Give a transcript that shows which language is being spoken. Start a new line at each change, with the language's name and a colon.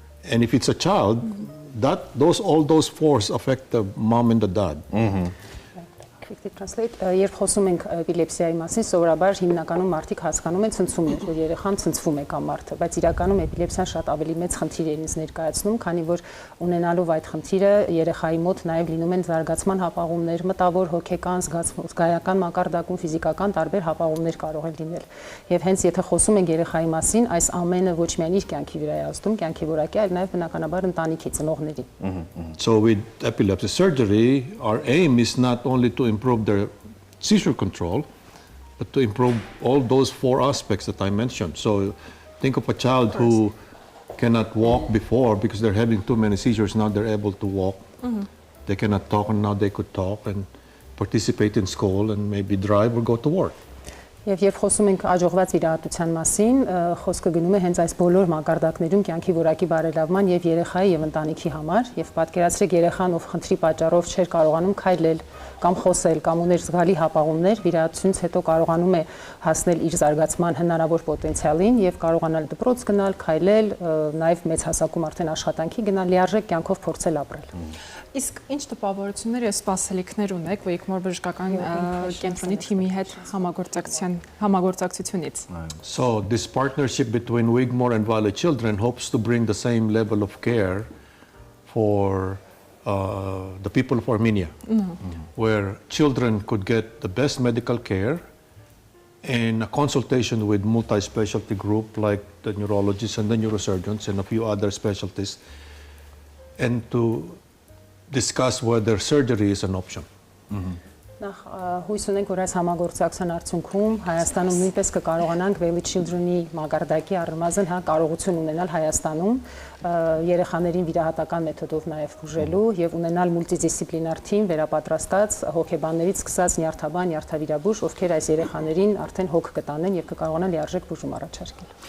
English: And if it's a child, all those fours affect the mom and the dad. Quickly translate.
Armenian: Երբ խոսում ենք էպիլեպսիայի մասին, սովորաբար հիմնականում մարդիկ հասկանում են ցնցումներ, որ երեխան ցնցվում է կամ մարդը, բայց իրականում էպիլեպսիան շատ ավելի մեծ խնդիր է ինձ ներկայացնում, քանի որ ունենալով այդ խնդիրը երեխայի մոտ նաև լինում են զարգացման հապաղումներ, մտավոր, հոգեկան, զգայական մակարդակում, ֆիզիկական տարբեր հապաղումներ կարող են լինել։ Եվ հենց եթե խոսում ենք երեխայի մասին, այս ամենը ոչ միայն իր կյանքի վրա է ազդում, կյանքի որակի, այլ նաև բնականաբար ընտանիքի ծնողների։
English: So with epilepsy surgery, our aim is not only to improve their seizure control, but to improve all those four aspects that I mentioned. So think of a child who cannot walk before because they're having too many seizures. Now they're able to walk. They cannot talk, and now they could talk and participate in school and maybe drive or go to work.
Armenian: Եվ խոսում ենք աջողված վիրահատության մասին, խոսքը գնում է հենց այս բոլոր մակարդակներում կյանքի որակի բարելավման եւ երեխայի եւ ընտանիքի համար, եւ պատկերացրեք երեխան, ով խնդրի պատճառով չէր կարողանում քայլել կամ խոսել կամ ուներ զգալի հապաղումներ, վիրահատությունից հետո կարողանում է հասնել իր զարգացման հնարավոր պոտենցիալին եւ կարողանալ դպրոց գնալ, քայլել, նաեւ մեծ հասակում արդեն աշխատանքի գնալ, լիարժեք կյանքով փորձել ապրել։ Իսկ ինչ տպավորություններ եւ սպասելիքներ ունեք Wigmore բժշկական կենտրոնի թիմի հետ համագործակցությունից?
English: So this partnership between Wigmore and Valley Children hopes to bring the same level of care for the people of Armenia, where children could get the best medical care and a consultation with multi-specialty group like the neurologists and the neurosurgeons and a few other specialties, and to discuss whether surgery is an option.
Armenian: Նախ հույս ունենք, որ այս համագործակցության արդյունքում Հայաստանում նույնպես կկարողանանք Valley Children-ի մակարդակի առնվազն կարողություն ունենալ Հայաստանում երեխաներին վիրահատական մեթոդով նաև բուժելու եւ ունենալ մուլտիդիսցիպլինար թիմ վերապատրաստած հոգեբաններից սկսած նյարդաբան, նյարդավիրաբույժ, ովքեր այս երեխաներին արդեն հոգ կտանեն եւ կկարողանան լիարժեք բուժում առաջարկել։